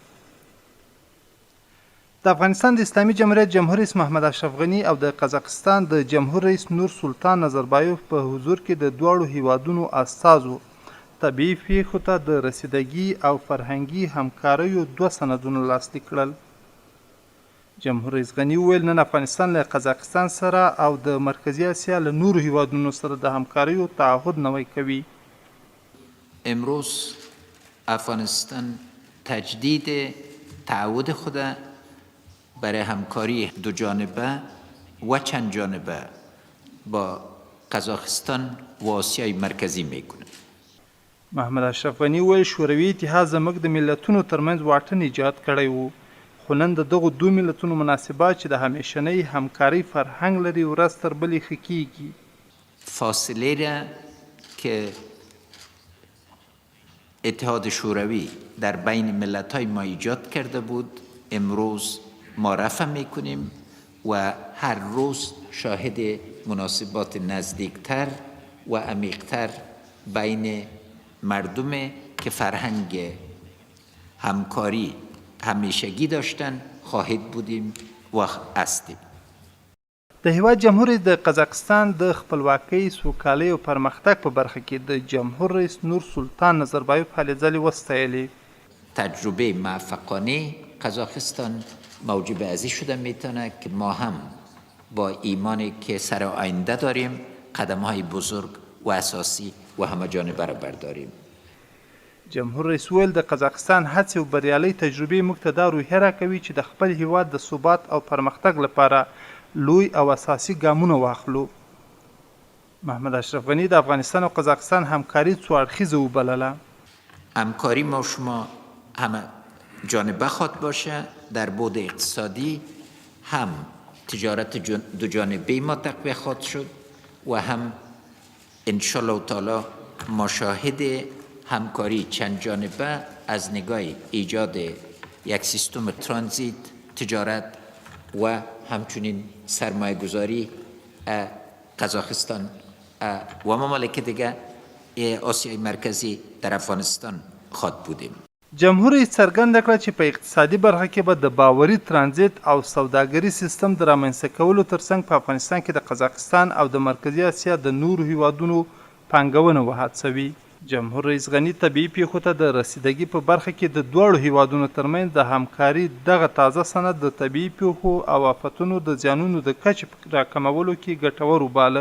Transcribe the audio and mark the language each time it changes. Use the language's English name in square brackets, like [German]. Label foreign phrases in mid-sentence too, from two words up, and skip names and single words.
[Pashto] د افغانستان د اسلامي جمهوریت جمهور رئیس محمد اشرف غني او د قزاقستان د جمهور رئیس نور سلطان نظربایوف په حضور کې د دواړو هیوادونو استازو طبیعي پیښو ته د رسیدګي او فرهنګي همکاریو 2 سندونه لاسلیک کړل. جمهور رئیس غني وویل نن افغانستان له قزاقستان سره او د مرکزی اسیا له نورو هیوادونو سره د همکاریو تعهد نوی کوي. [Persian] امروز افغانستان تجدید تعهد خود برای همکاری دو جانبه و چند جانبه با قزاقستان و آسیای مرکزی میکنه. [Pashto] محمد اشرف غني وویل شوروي اتحاد زموږ د ملتونو ترمنځ واټن ایجاد کړی وو، خو نن د دغو 2 ملتونو مناسبات چې د همیشنۍ همکارۍ فرهنګ لري ورځ تر بلې ښه کیږي. [Persian] فاصله را که اتحاد شوروی در بین ملت‌های ما ایجاد کرده بود امروز ما رفع میکنیم و هر روز شاهد مناسبات نزدیکتر و عمیقتر بین مردم که فرهنگ همکاری همیشگی داشتن خواهد بودیم و هستیم. [Pashto] د هیواد جمهور رئیس د قزاقستان د خپلواکۍ، سوکالۍ او پرمختګ په برخه کې د جمهور رئیس نور سلطان نظربایوف هلې ځلې وستایلې. [Persian] تجربه موفقانه قزاقستان موجب ارزش شده میتونه که ما هم با ایمانی که سر آینده داریم قدم‌های بزرگ و اساسی و همه‌جانبه را برداریم. [Pashto] جمهور رئیس ویل د قزاقستان هڅې او بریالۍ تجربې موږ ته دا روحیه راکوي چې د خپل هیواد د ثبات او پرمختګ لپاره لوی او اساسي ګامونه واخلو. محمد اشرف غني د افغانستان او قزاقستان همکاري څو اړخیزه وبلله. [Persian] همکاری ما شما همه جانبه خواهد باشه. در بعد اقتصادی هم تجارت دو جانبه ما تقویت خواهد شد و هم انشالله تعالی ما شاهد همکاری چند جانبه از نگاه ایجاد یک سیستم ترانزیت، تجارت و همچنین سرمایه گذاری قزاقستان و ممالک دیگه آسیای مرکزی در افغانستان خواهد بودیم. [Pashto] جمهور رئیس څرګنده کړه چې په اقتصادي برخه کې به د باوري ترانزیت او سوداګري سیستم د رامنځته کولو ترڅنګ په افغانستان کې د قزاقستان او د مرکزي اسیا د نورو هیوادونو پانګونه وهڅوي. جمهور رئیس غني طبیعي پیښو ته د رسیدګي په برخه کې د دواړو هیوادونو ترمنځ د همکاري دغه تازه سند د طبیعي پیښو او آفتونو د زیانونو د کچې راکمولو کې ګټور وباله.